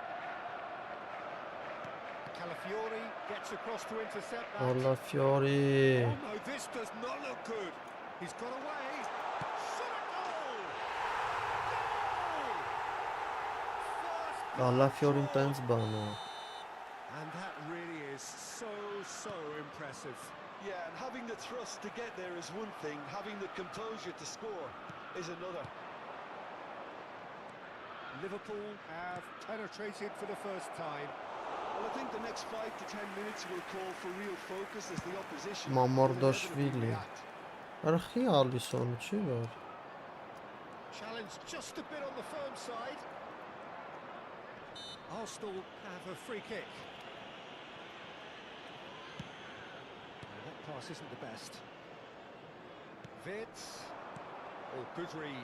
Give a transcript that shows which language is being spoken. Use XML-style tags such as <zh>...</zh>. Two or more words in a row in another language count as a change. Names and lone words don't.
<en>Calafiori gets across to intercept that. Allah Fiori. Oh no, this does not look good. He's got away. Shot a goal! Goal!</en> <hy>Allah Fiori-ն տենց բան է։</hy> <en>And that really is so impressive. Yeah, and having the thrust to get there is one thing, having the composure to score is another. Liverpool have penetrated for the first time. Well, I think the next 5 to 10 minutes will call for real focus as the opposition Մամորդաշվիլի։ react.</en> <hy>Արխի Ալիսոնը չի որ։</hy> <en>Challenge just a bit on the firm side. Arsenal have a free kick. That pass isn't the best. Wirtz. Oh, good read.</en>